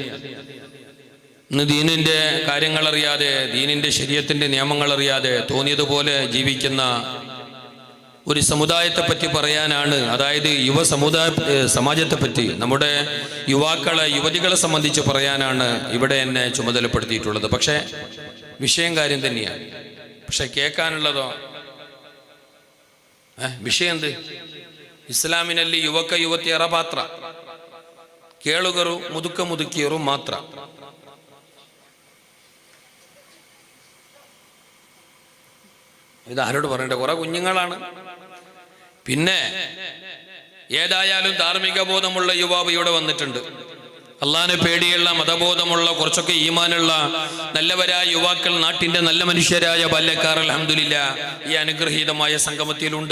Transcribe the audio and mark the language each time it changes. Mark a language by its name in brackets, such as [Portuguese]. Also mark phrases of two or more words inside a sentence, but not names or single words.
[Malayalam] ഇന്ന് ദീനിൻ്റെ കാര്യങ്ങളറിയാതെ, ദീനിൻ്റെ ശരീഅത്തിൻ്റെ നിയമങ്ങളറിയാതെ തോന്നിയതുപോലെ ജീവിക്കുന്ന ഒരു സമുദായത്തെ പറ്റി പറയാനാണ്, അതായത് സമാജത്തെപ്പറ്റി, നമ്മുടെ യുവാക്കളെ, യുവതികളെ സംബന്ധിച്ച് പറയാനാണ് ഇവിടെ എന്നെ ചുമതലപ്പെടുത്തിയിട്ടുള്ളത്. പക്ഷേ വിഷയം കാര്യം തന്നെയാണ്. പക്ഷെ കേൾക്കാനുള്ളതോ വിഷയം എന്ത്? [Kannada] ഇസ്ലാമിನಲ್ಲಿ ಯುವಕ ಯುವತಿಯರ ಪಾತ್ರ, ಕೇಳುಗರು ಮುದುಕ ಮುದುಕಿಯರು ಮಾತ್ರ. [Malayalam] ഇത് ആരോട് പറയണ്ടേ? കുറെ കുഞ്ഞുങ്ങളാണ്. പിന്നെ ഏതായാലും ധാർമ്മിക ബോധമുള്ള യുവാവ് ഇവിടെ വന്നിട്ടുണ്ട്. അള്ളാഹിനെ പേടിയുള്ള മതബോധമുള്ള കുറച്ചൊക്കെ ഈമാനുള്ള നല്ലവരായ യുവാക്കൾ, നാട്ടിന്റെ നല്ല മനുഷ്യരായ ബാല്യക്കാർ അൽഹംദുലില്ലാഹ് ഈ അനുഗ്രഹീതമായ സംഗമത്തിലുണ്ട്.